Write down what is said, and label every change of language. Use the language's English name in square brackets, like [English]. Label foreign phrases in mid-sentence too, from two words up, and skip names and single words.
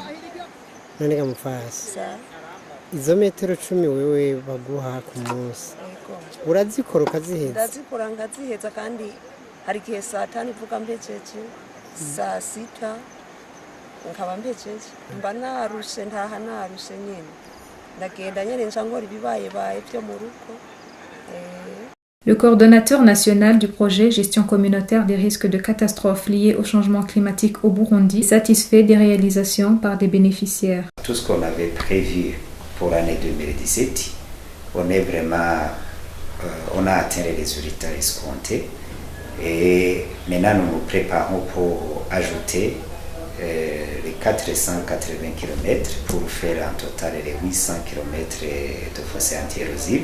[Rundi] none gamufasi izo metero 10 wewe baguha ku munsi urazikora ukaziheza ndazikora ngaziheza kandi hari gihe saa 5 ivuga mbejeje saa 6 nkaba mbejeje mba narushe ntaha narushe nyene ndagenda nyene nca ngora ibibaye byo mu rugo. [French] Le coordonnateur national du projet Gestion communautaire des risques de catastrophes liés au changement climatique au Burundi est satisfait des réalisations par des bénéficiaires. Tout ce qu'on avait prévu pour l'année 2017, on a atteint les résultats escomptés et maintenant nous nous préparons pour ajouter les 480 km pour faire en total les 800 km de fossés anti-érosifs.